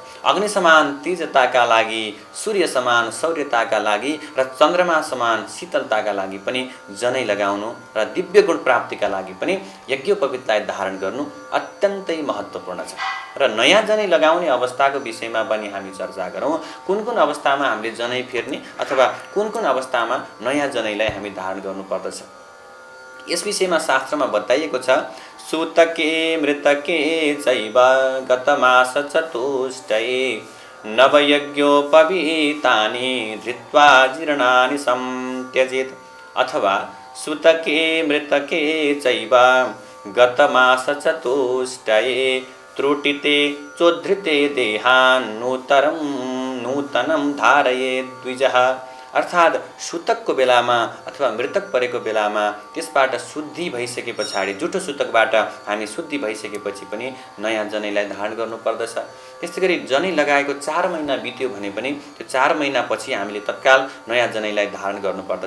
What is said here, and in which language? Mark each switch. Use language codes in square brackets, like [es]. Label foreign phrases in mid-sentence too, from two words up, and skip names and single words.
[ne] अग्नि समान तेजताका लागि, सूर्य समान शौर्यताका लागि र चन्द्रमा समान शीतलताका लागि पनि जनै लगाउनु र दिव्य गुण प्राप्तिका लागि पनि यज्ञोपवीतलाई धारण गर्नु अत्यन्तै महत्त्वपूर्ण छ। र नयाँ जनै लगाउने अवस्थाको विषयमा पनि हामी चर्चा गरौँ। कुन कुन अवस्थामा हामीले जनै फेर्ने अथवा कुन कुन अवस्थामा नयाँ जनैलाई हामी धारण गर्नुपर्दछ। यस विषयमा शास्त्रमा बताइएको छ, [sa] सूतके मृतके चैव गतमास चतुष्टये नवयज्ञोपवीतानि धृत्वा जीर्णानि संत्यजेत्। अथवा सूतके मृतके चैव गतमास चतुष्टये त्रुटिते चोद्धृते देहान् नूतनं धारयेत् द्विजः। [ne] अर्थात् सूतकको बेलामा अथवा मृतक परेको बेलामा त्यसबाट शुद्धि भइसके पछाडि, जुठो सूतकबाट हामी शुद्धि भइसकेपछि पनि नयाँ जनैलाई धारण गर्नुपर्दछ। त्यस्तै गरी जनै लगाएको 4 महिना बित्यो भने पनि त्यो 4 महिनापछि हामीले तत्काल नयाँ जनैलाई धारण गर्नुपर्दछ।